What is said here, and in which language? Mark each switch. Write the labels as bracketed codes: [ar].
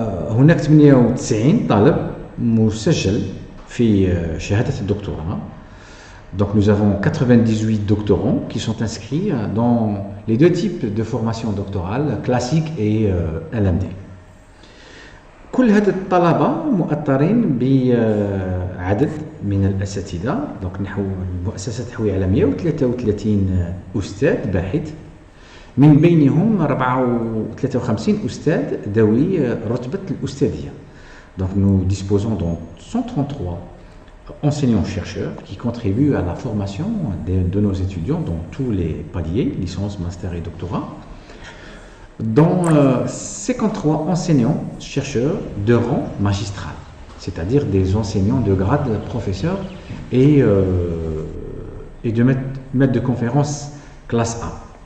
[ar] وهناك 98 طالب مسجل في شهادة الدكتوراه. [fr] Donc nous avons 98 doctorants qui sont inscrits dans les deux types de formation doctorale, classique et LMD. [ar] كل هاد الطلبة مؤطرين بعدد من الأساتذة. دونك نحو المؤسسة تحوي على 133 أستاذ باحث، من بينهم 53 أستاذ ذوي رتبة الأستاذية. [fr] Donc nous disposons de 133 enseignants-chercheurs qui contribuent à la formation de nos étudiants dans tous les paliers, licence, master et doctorat, dont 53 enseignants-chercheurs de rang magistral, c'est-à-dire des enseignants de grade professeur et de maître de conférence classe A.